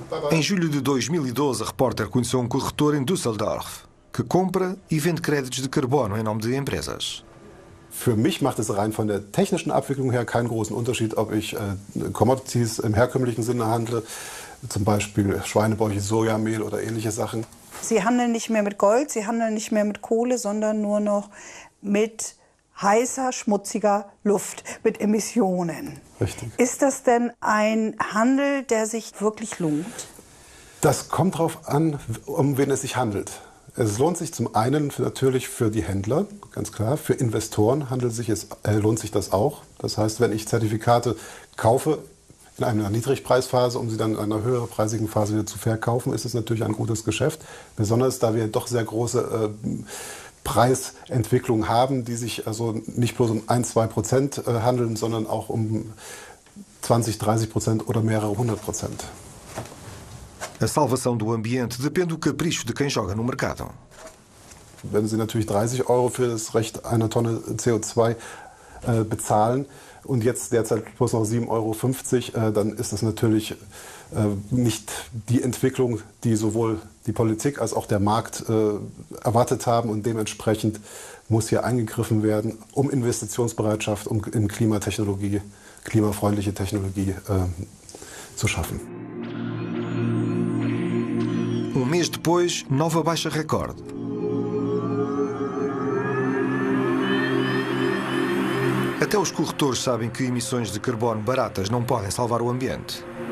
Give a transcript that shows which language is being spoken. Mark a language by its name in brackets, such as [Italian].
[Portuguese] Em julho de 2012, a repórter conheceu um corretor em Düsseldorf que compra e vende créditos de carbono em nome de empresas. [German] Für mich macht es rein von der technischen Abwicklung her keinen großen Unterschied, ob ich Commodities im herkömmlichen Sinne handle, zum Beispiel Schweinebäuche, Sojamehl oder ähnliche Sachen. Sie handeln nicht mehr mit Gold, sie handeln nicht mehr mit Kohle, sondern nur noch mit heißer, schmutziger Luft, mit Emissionen. Richtig. Ist das denn ein Handel, der sich wirklich lohnt? Das kommt darauf an, um wen es sich handelt. Es lohnt sich zum einen natürlich für die Händler, ganz klar. Für Investoren lohnt sich das auch. Das heißt, wenn ich Zertifikate kaufe in einer Niedrigpreisphase, um sie dann in einer höherpreisigen Phase wieder zu verkaufen, ist es natürlich ein gutes Geschäft. Besonders da wir doch sehr große Preisentwicklung haben, die sich also nicht bloß um 1-2% handeln, sondern auch um 20-30% oder mehrere 100%. [Portuguese] A salvação do ambiente depende do capricho de quem joga no mercado. [German] Wenn Sie natürlich 30 € für das Recht einer Tonne CO2 bezahlen, und jetzt derzeit bloß noch 7,50 €, dann ist das natürlich nicht die Entwicklung, die sowohl die Politik als auch der Markt erwartet haben, und dementsprechend muss hier eingegriffen werden, um Investitionsbereitschaft in Klimatechnologie, klimafreundliche Technologie zu schaffen. [Portuguese] Mês depois, nova baixa recorde. Até os corretores sabem que emissões de carbono baratas não podem salvar o ambiente.